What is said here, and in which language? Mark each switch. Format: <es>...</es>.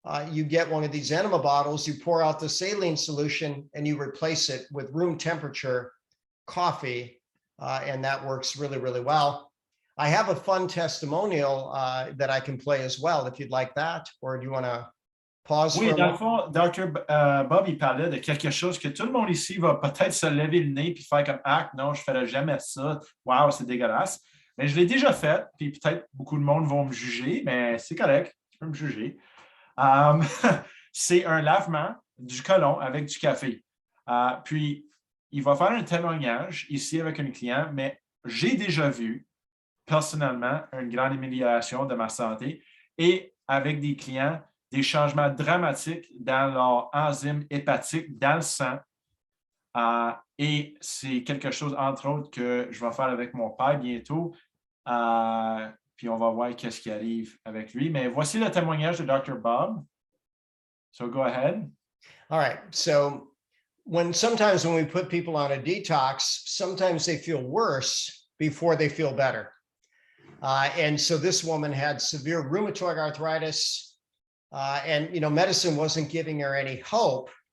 <en>You get one of these enema bottles, you pour out the saline solution, and you replace it with room temperature coffee. And that works really, really well. I have a fun testimonial that I can play as well, if you'd like that, or do you want to pause?</en> <fr>Oui,</fr> <en>for a</en> <fr>dans le</fr> <en>moment?</en> <fr>fond, Dr. Bob, il parlait de quelque chose que tout le monde ici va peut-être se lever le nez puis faire comme « Ah, non, je ne ferai jamais ça. Wow, c'est dégueulasse. » Mais je l'ai déjà fait, puis peut-être beaucoup de monde vont me juger, mais c'est correct, tu peux me juger. C'est un lavement du côlon avec du café. Puis, il va faire un témoignage ici avec un client, mais j'ai déjà vu personnellement une grande amélioration de ma santé et avec des clients, des changements dramatiques dans leur enzyme hépatique, dans le sang. Et c'est quelque chose, entre autres, que je vais faire avec mon père bientôt. Puis on va voir qu'est-ce qui arrive avec lui. Mais voici le témoignage de Dr. Bob.</fr> <en>So go ahead. All right. So sometimes when we put people on a detox, sometimes they feel worse before they feel better. And so this woman had severe rheumatoid arthritis, and medicine wasn't giving her any hope.</en>